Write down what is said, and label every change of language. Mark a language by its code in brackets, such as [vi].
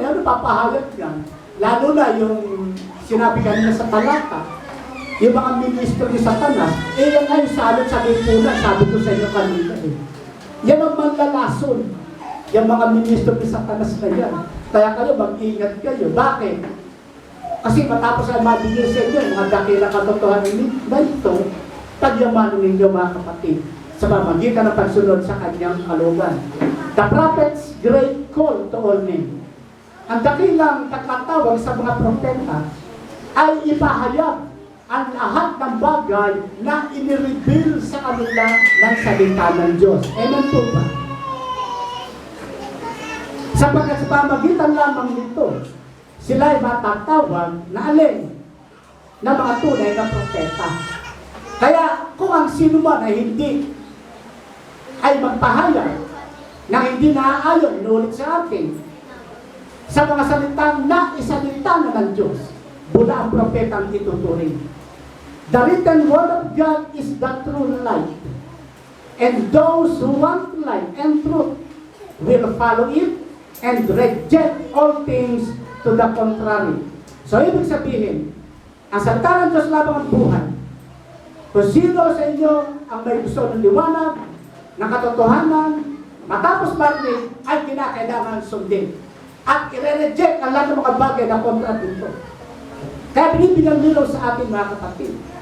[tl] Ano papahayag yan? Lalo na yung sinabi kanina sa talata, yung mga ministro ni Satanas, yan nga yung salot sa lipunan, sabi ko sa inyo kanina Yan ang manlalason. Yung mga ministro ni Satanas na yan. Kaya kayo, mag-ingat kayo. Bakit? Kasi matapos ay mabigay sa inyo, mga dakilang katotohanan na ito, pagyamanin ninyo mga kapatid, sa pamagitan ng pagsunod sa kanyang kalooban. [en] The prophet's great call to all men. [tl] Ang dakilang pagkatawag sa mga propeta ay ipahayag ang lahat ng bagay na inireveal sa kanila ng salita ng Diyos. Amen po ba? Sapagkat sa pamagitan lamang nito, sila ay matatawag na alin na mga tunay na propeta. Kaya kung ang sino man ay hindi ay magpahayag na hindi naaayon, inulit sa akin, sa mga salitang na isalita na ng Diyos, bula ang propeta ang ituturing. [en] The written word of God is the true light. And those who want light and truth will follow it and reject all things to the contrary. [tl] So, ibig sabihin, ang salita ng Diyos lamang ang buhay. Kung sino sa inyo ang may gusto ng liwanag, ng katotohanan, matapos marinig, ay kinakailangan sundin. At i-reject ang lahat ng mga bagay na kontra dito. Kaya binibigyan nilo sa ating mga kapatid.